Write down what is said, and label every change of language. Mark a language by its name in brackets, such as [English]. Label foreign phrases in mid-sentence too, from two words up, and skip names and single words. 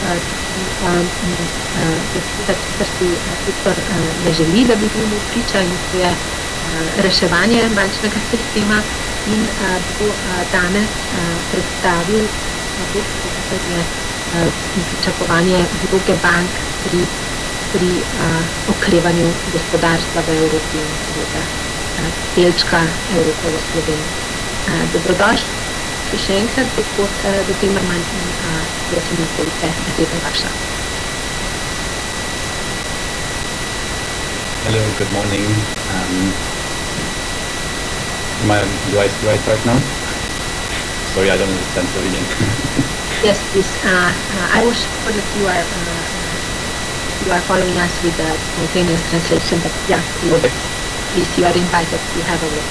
[Slovenian] kar si sektor ne želi, da bi bil priča, in to je reševanje bančnega sistema, in bo danes predstavil pričakovanje vloge bank pri okrevanju gospodarstva v Evropi in seveda delčka Evrope v Sloveniji. Dobrodošli še enkrat, gospod De Temmerman, in prosim, izvolite, beseda vaša. [English] Hello, good morning. Do I start now? Sorry, I don't understand Slovenian. Yes, please. I was sure that you are following us with the simultaneous translation, but yeah, please, you are invited to have a look.